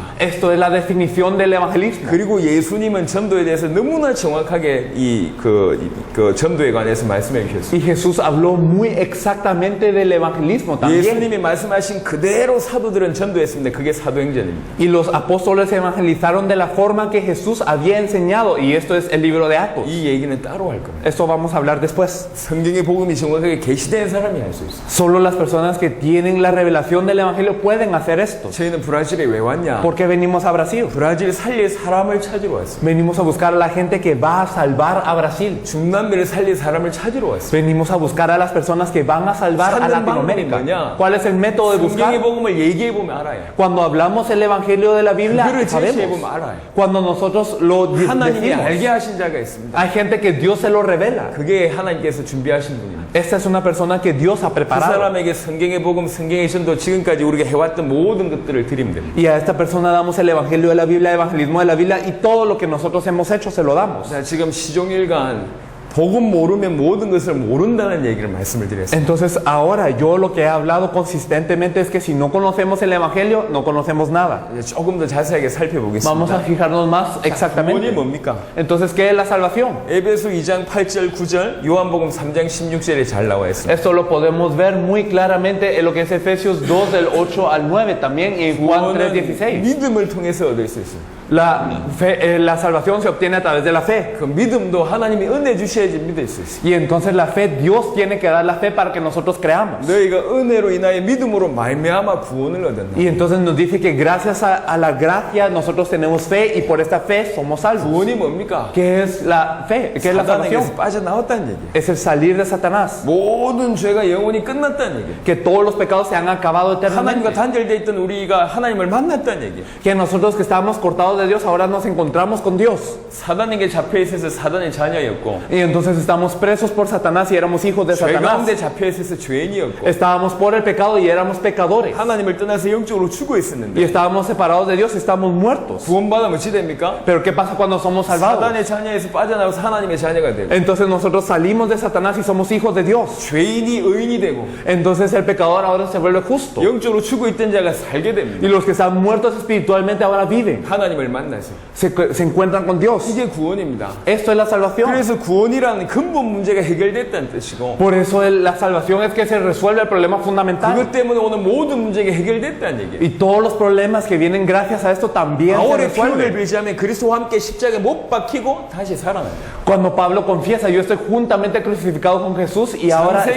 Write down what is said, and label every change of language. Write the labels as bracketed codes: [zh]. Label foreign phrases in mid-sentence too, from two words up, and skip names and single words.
[es] Esto es la definición del evangelismo. [ko] 그리고 예수님은 전도에 대해서 너무나 정확하게 그 전도에 관해서 말씀해 주셨어요. [es] Y Jesús habló muy exactamente del evangelismo también. [ko] 예수님이 말씀하신 그대로 사도들은 전도했습니다. 그게 사도행전입니다. [es] Y los apóstoles evangelizaron de la forma que Jesús había enseñado. Y esto es el libro de Actos. [ko] 이 얘기는 따로 할 겁니다. [es] Esto vamos a hablar después. [ko] 성경의 복음이 정확하게 계시된 사람이 할 수 있어요. [es] Solo las personas que tienen la revelación del evangelio pueden hacer esto. [ko] 저희는 브라질에 왜 왔냐? [es] ¿Por qué venimos a Brasil? [ko] 브라질 살릴 사람을 찾으러 왔어요. [es] Venimos a buscar a la gente que va a salvar a Brasil. [ko] 중남미를 살릴 사람을 찾으러 왔어요. [es] Venimos a buscar a las personas que van a salvar a [ko] 찾는 방법이 [es] Latinoamérica. [ko] 뭐냐? [es] ¿Cuál es el método de buscar? [ko] 성경의 복음을 얘기해 보면 알아요. [es] Cuando hablamos el evangelio de la Biblia, [ko] 그를 제시해 [es] sabemos. [ko] 보면 알아요. [es] Cuando nosotros lo [ko] 하나님이 [es] decimos, [ko] 알게 하신 자가 있습니다. [es] hay gente que Dios se lo revela. [ko] 그게 하나님께서 준비하신 분입니다. [es] Esta es una persona que Dios ha [ko] 그 [es] preparado. [ko] 사람에게 성경의 복음, 성경의 전도, 지금까지 우리가 해왔던 모든 것들을 드리면 됩니다. [es] Y a esta persona damos el evangelio de la Biblia, el evangelismo de la Biblia y todo lo que nosotros hemos hecho se lo damos. [ko] 자, 지금 시종일관 복음 모르면 모든 것을 모른다는 얘기를 말씀을 드렸습니다. [es] Entonces ahora yo lo que he hablado consistentemente es que si no conocemos el evangelio, no conocemos nada. [ko] 이제 조금 더 자세하게 살펴보겠습니다. [es] Vamos a fijarnos más [ko] 구원이 [es] exactamente. [ko] 뭡니까? [es] Entonces, ¿qué es la salvación? [ko] 에베소 2장 8절 9절, 요한복음 3장 16절에 잘 나와 있습니다. [es] Esto lo podemos ver muy claramente en lo que es Efesios 2 del 8 al 9 también y en Juan [ko] 구원은 [es] 3:16. [ko] 믿음을 통해서 얻을 수 있어요. [es] La salvación se obtiene a través de la fe. [ko] 그 믿음도 하나님이 은혜 주셔야지 믿을 수 있어요. [es] Y entonces la fe, Dios tiene que dar la fe para que nosotros creamos. [ko] 너희가 은혜로 인하여 믿음으로 말미암아 구원을 얻었나? [es] Y entonces nos dice que gracias a la gracia nosotros tenemos fe y por esta fe somos salvos. [ko] 구원이 뭡니까? [es] ¿Qué es la fe? ¿Qué es la [ko] 사단에게서 [es] salvación? [ko] 빠져나왔다는 얘기예요. [es] Es el salir de Satanás. [ko] 모든 죄가 영원히 끝났다는 얘기예요. [es] Que todos los pecados se han acabado [ko] 하나님과 [es] eternamente. [ko] 단절되어 있던 우리가 하나님을 만났다는 얘기예요. [es] Que nosotros que estábamos cortados de Dios ahora nos encontramos con Dios. [ko] 사단에게 잡혀 있어서 사단의 자녀였고 [es] Y entonces estamos presos por Satanás y éramos hijos de [ko] 죄 [es] Satanás. [ko] 가운데 잡혀 있어서 죄인이었고 [es] Estábamos por el pecado y éramos pecadores. [ko] 하나님을 떠나서 영적으로 죽어 [es] Y [ko] 있었는데 [es] estábamos separados de Dios y estábamos muertos. [ko] 구원받으면 어찌 됩니까? [es] Pero ¿qué pasa cuando somos salvados? [ko] 사단의 자녀에서 빠져나와서 하나님의 자녀가 되고 [es] Entonces nosotros salimos de Satanás y somos hijos de Dios. [ko] 죄인이 의인이 되고 [es] Entonces el pecador ahora se vuelve justo. [ko] 영적으로 죽어 있던 자가 살게 됩니다. [es] Y los que están muertos espiritualmente ahora viven. [ko] 하나님을 하나님을 만나죠. [es] se encuentran con Dios. [ko] 이게 구원입니다. [es] Esto es la salvación. [ko] 그래서 구원이라는 근본 문제가 해결됐다는 뜻이고 [es] Por eso la salvación es que se resuelve el problema fundamental. [ko] 그것 때문에 오늘 모든 문제가 해결됐다는 얘기예요. [es] Y todos los problemas que vienen gracias a esto también se [ko] 바울의 표현을 [es] resuelven. [ko] 빌자면 그리스도와 함께 십자가에 못 박히고 다시 살아납니다. [es] Cuando Pablo confiesa, yo estoy juntamente crucificado con Jesús y ahora estoy